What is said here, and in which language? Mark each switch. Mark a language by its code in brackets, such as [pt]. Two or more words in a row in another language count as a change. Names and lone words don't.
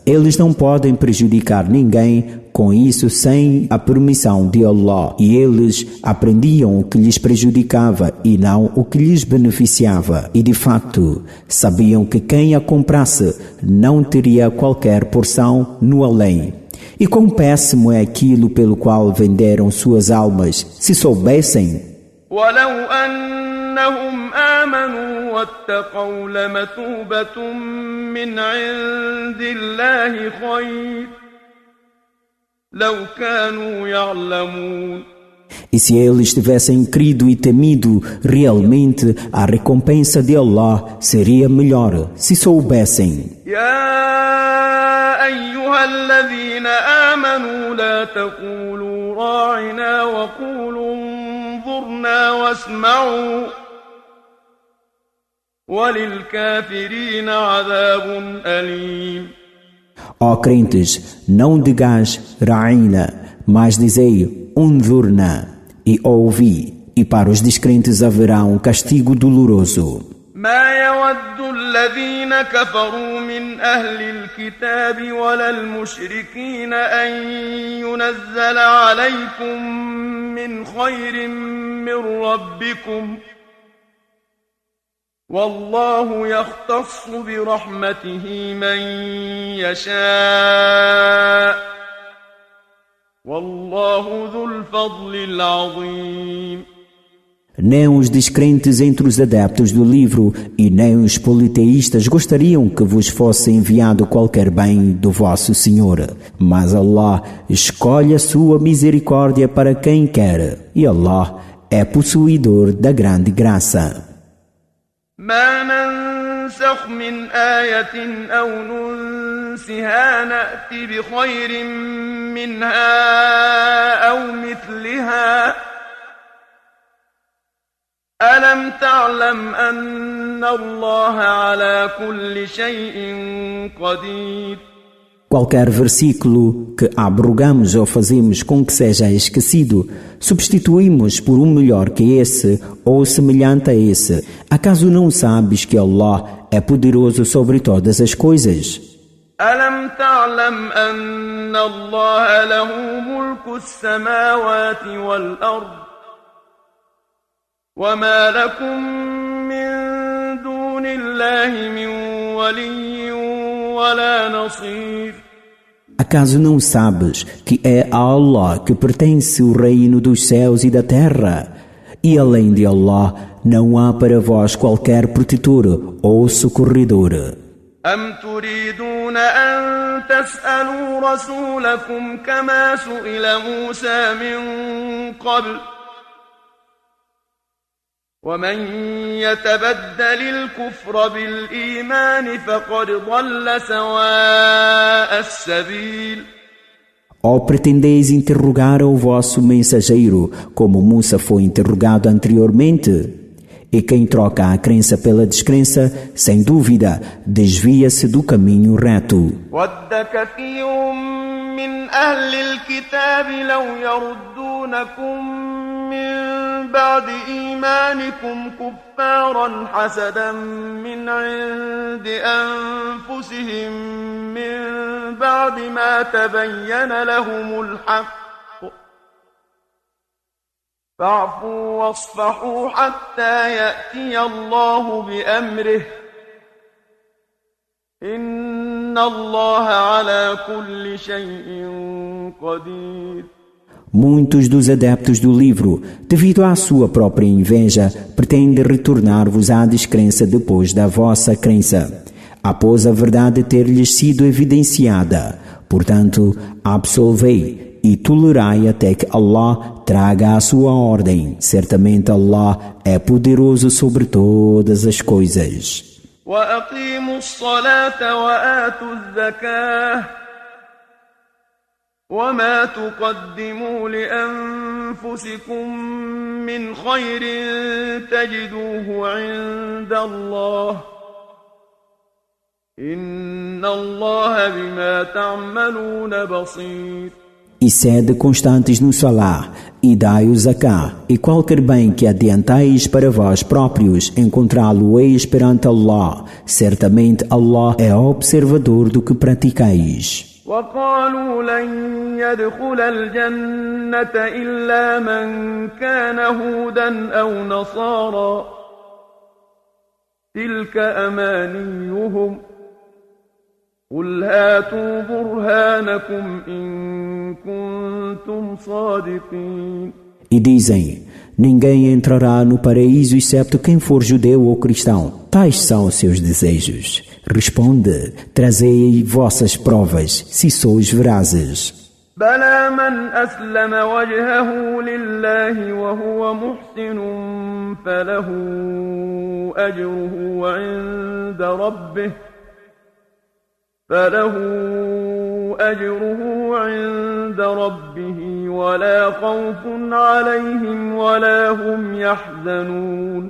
[pt] Eles não podem prejudicar ninguém com isso sem a permissão de Allah, e eles aprendiam o que lhes prejudicava e não o que lhes beneficiava. E de facto, sabiam que quem a comprasse não teria qualquer porção no além. E quão péssimo é aquilo pelo qual venderam suas almas, se soubessem. [ar] وَلَوْ أَنَّهُمْ آمَنُوا وَاتَّقَوْا لَمَثُوبَةٌ مِّنْ عِندِ اللَّهِ خَيْرٌ لَوْ كَانُوا يَعْلَمُونَ. [pt] E se eles tivessem crido e temido, realmente a recompensa de Allah seria melhor, se soubessem. [ar] يَا أَيُّهَا الَّذِينَ آمَنُوا لَا تَقُولُوا رَاعِنَا وَقُولُوا انظُرْنَا وَاسْمَعُوا وَلِلْكَافِرِينَ عَذَابٌ أَلِيمٌ. [pt] Ó crentes, não digais Ra'ina, mas dizei Unzurna, e ouvi, e para os descrentes haverá um castigo doloroso. [ar] ما يود الذين كفروا من أهل الكتاب ولا المشركين أن ينزل عليكم من خير من ربكم والله يختص برحمته من يشاء والله ذو الفضل العظيم. [pt] Nem os descrentes entre os adeptos do livro e nem os politeístas gostariam que vos fosse enviado qualquer bem do vosso Senhor. Mas Allah escolhe a sua misericórdia para quem quer, e Allah é possuidor da grande graça. [ar] ما ننسخ من آية أو ننسها نأتي بخير منها أو مثلها ألم تعلم أن الله على كل شيء قدير. [pt] Qualquer versículo que abrogamos ou fazemos com que seja esquecido, substituímos por um melhor que esse ou semelhante a esse. Acaso não sabes que Allah é poderoso sobre todas as coisas? [ar] ألم تعلم أن الله له ملك السماوات والأرض وما لكم من دون الله من ولي ولا نصير. [pt] Acaso não sabes que é a Allah que pertence o reino dos céus e da terra? E além de Allah, não há para vós qualquer protetor ou socorredor. [ar] أم تريدون أن تسألوا رسولكم كما سئل موسى من قبل ومن يتبدل الكفر بالإيمان فقد ضل سواء السبيل. [pt] Ou pretendeis interrogar o vosso mensageiro, como Musa foi interrogado anteriormente? E quem troca a crença pela descrença, sem dúvida, desvia-se do caminho reto. [ar] وَدَّ كَثِيرٌ مِّنْ أَهْلِ الْكِتَابِ لَوْ يَرُدُّونَكُم من بعد إيمانكم كفارا حسدا من عند أنفسهم من بعد ما تبين لهم الحق فاعفوا واصفحوا حتى يأتي الله بأمره إن الله على كل شيء قدير. [pt] Muitos dos adeptos do livro, devido à sua própria inveja, pretendem retornar-vos à descrença depois da vossa crença, após a verdade ter-lhes sido evidenciada. Portanto, absolvei e tolerai até que Allah traga a sua ordem. Certamente Allah é poderoso sobre todas as coisas. [ar] وَأَقِيمُوا الصَّلَاةَ وَآتُوا الزَّكَاةَ وما تقدموا لأنفسكم من خير تجدوه عند الله إن الله بما تعملون بصير. [pt] E sede constantes no Salá, e dai o Zaká, e qualquer bem que adiantais para vós próprios, encontrá-lo-eis perante Allah. Certamente Allah é observador do que praticais. [ar] وقالوا لن يدخل الجنة إلا من كان هودا أو نصارى تلك أمانيهم قل هاتوا برهانكم إن كنتم صادقين. [pt] E dizem, ninguém entrará no paraíso excepto quem for judeu ou cristão. Tais são os seus desejos. Responde, trazei vossas provas, se sois verazes. [ar] بلى من أسلم وجهه لله وهو محسن فله أجره عند ربه ولا خوف عليهم ولا هم يحزنون.